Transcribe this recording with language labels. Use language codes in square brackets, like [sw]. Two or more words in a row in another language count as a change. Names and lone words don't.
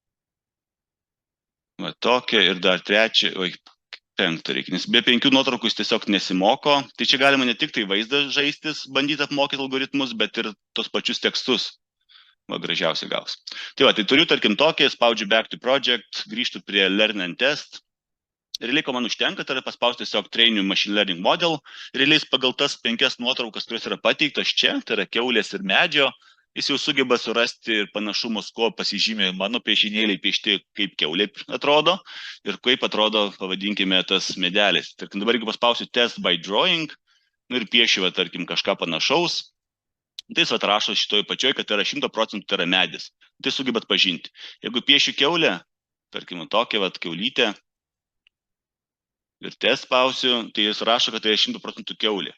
[lt] Tokia ir dar trečia, 5 reikia, nes be 5 nuotraukų jis tiesiog nesimoko, tai čia galima ne tik tai vaizdą žaistis, bandyti apmokyti algoritmus, bet ir tos pačius tekstus. Gražiausiai gaus. Tai turiu, tarkim, tokį, spaudžiu [en] back to project, [lt] grįžtu prie [en] learn and test. [lt] Realiai, ko man užtenka, tai yra paspausti tiesiog [en] train machine learning model. [lt] Realiai pagal tas 5 nuotraukas, kurios yra pateiktos čia, tai yra kiaulės ir medžio, jis jau sugeba surasti ir panašumus, ko pasižymė mano piešinėliai piešti, kaip kiaulė atrodo ir kaip atrodo, pavadinkime, tas medelis. Tarkim, dabar jeigu paspausiu [en] test by drawing, [lt] ir piešiu, tarkim, kažką panašaus, tai jis atrašo šitoj pačioj, kad tai yra 100% tai yra medis. Tai sugebat pažinti. Jeigu piešiu kiaulę, tarkim, tokią kiaulytę ir test spausiu, tai jis rašo, kad tai yra 100% kiaulė.